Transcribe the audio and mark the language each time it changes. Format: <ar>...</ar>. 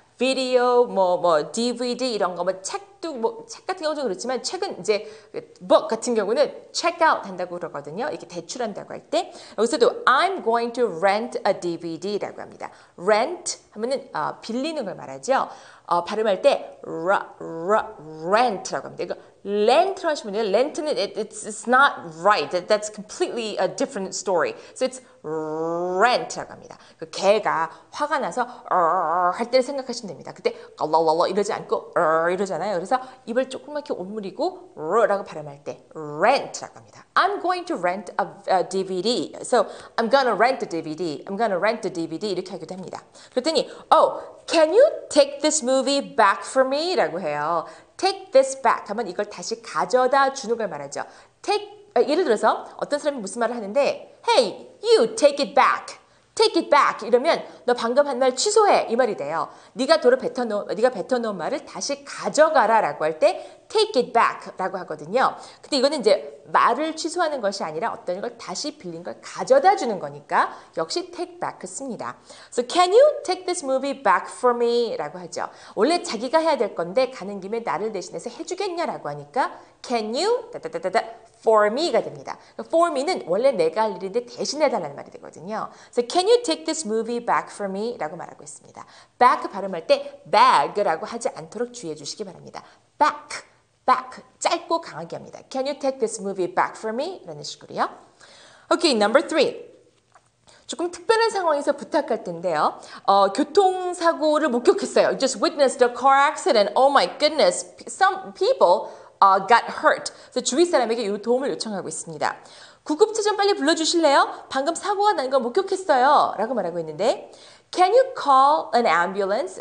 <ko>비디오, DVD 이런 거, 책도 책 같은 경우도 그렇지만 책은 이제 book 같은 경우는 check out 한다고 그러거든요. 이렇게 대출한다고 할 때 여기서도</ko> <en>I'm going to rent a DVD</en> <ko>라고 합니다. rent 하면은 빌리는 걸 말하죠. 발음할 때 rent라고 합니다. 이거 rent로 하시면 돼요.</ko> <en>rent는 it's not right. That's completely a different story. So it's rent라고 합니다.</en> <ko>그 개가 화가 나서 할 때를 생각하시면 됩니다. 그때 이러지 않고 이러잖아요. 그래서 입을 조그맣게 오므리고 라고 발음할 때 rent라고 합니다.</ko> <en>I'm going to rent a DVD. So I'm gonna rent a DVD. I'm gonna rent a DVD</en> <ko>이렇게 하기도 합니다. 그랬더니</ko> <en>can you take this movie back for me?</en> <ko>라고 해요. take this back 하면 이걸 다시 가져다 주는 걸 말하죠. 예를 들어서 어떤 사람이 무슨 말을 하는데</ko> <en>Hey, you take it back.</en> <ko>take it back 이러면 너 방금 한 말 취소해 이 말이 돼요. 네가 뱉어놓은 말을 다시 가져가라라고 할 때 take it back라고 하거든요. 근데 이거는 이제 말을 취소하는 것이 아니라 어떤 걸 다시 빌린 걸 가져다 주는 거니까 역시 take back 씁니다.</ko> <en>So can you take this movie back for me?라고 하죠.</en> <ko>원래 자기가 해야 될 건데 가는 김에 나를 대신해서 해주겠냐라고 하니까 can you for me가 됩니다. for me는 원래 내가 할 일인데 대신해달라는 말이 되거든요.</ko> <en>So can you take this movie back for me?</en> <ko>라고 말하고 있습니다. back 발음할 때 bag라고 하지 않도록 주의해 주시기 바랍니다. back, 짧고 강하게 합니다.</ko> <en>Can you take this movie back for me?</en> <ko>라는 식으로요.</ko> <en>Okay, number 3.</en> <ko>조금 특별한 상황에서 부탁할 텐데요. 교통사고를 목격했어요.</ko> <en>You just witnessed a car accident. Oh my goodness. Some people got hurt.</en> <ko>그래서 주위 사람에게 이 도움을 요청하고 있습니다. 구급차 좀 빨리 불러주실래요? 방금 사고가 난 거 목격했어요. 라고 말하고 있는데</ko> <en>Can you call an ambulance?</en>